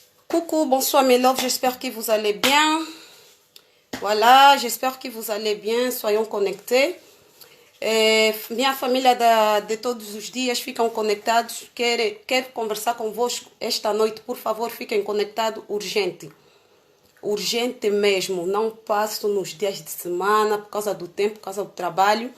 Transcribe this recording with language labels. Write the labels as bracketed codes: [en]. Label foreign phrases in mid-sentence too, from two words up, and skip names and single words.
[fr] Coucou, bonsoir mes loves, j'espère que vous allez bien. Voilà, j'espère que vous allez bien, soyons connectés. [pt] Minha família de todos os dias, ficam conectados. Quero conversar convosco esta noite, por favor, fiquem conectados, urgente. Urgente mesmo, não passo nos dias de semana, por causa do tempo, por causa do trabalho.